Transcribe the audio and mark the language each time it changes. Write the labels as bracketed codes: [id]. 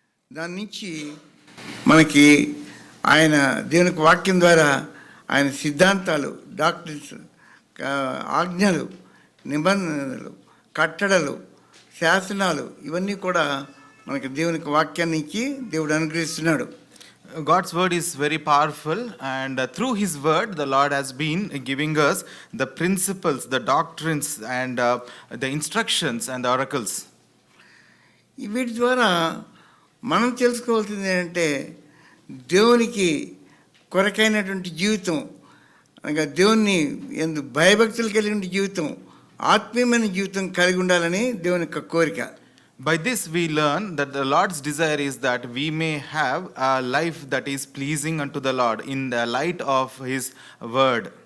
[te] దాని నుంచి మనకి ఆయన దేవుని వాక్యం ద్వారా ఆయన సిద్ధాంతాలు, డాక్టరీన్స్, ఆజ్ఞలు, నిబంధనలు, కట్టడలు, శాసనాలు ఇవన్నీ కూడా మనకి దేవుని వాక్యాన్ని ఇచ్చి దేవుడు అనుగ్రహిస్తున్నాడు. [en] God's word is very powerful, and through His word the Lord has been giving us the principles, the doctrines, and the instructions and the oracles. [te] వీటి ద్వారా మనం తెలుసుకోవాల్సింది ఏంటంటే, దేవునికి కొరకైనటువంటి జీవితం, అనగా దేవుని ఎందు భయభక్తులు కలిగిన జీవితం, ఆత్మీయమైన జీవితం కలిగి ఉండాలని దేవుని యొక్క కోరిక. [en] By this we learn that the Lord's desire is that we may have a life that is pleasing unto the Lord in the light of His word.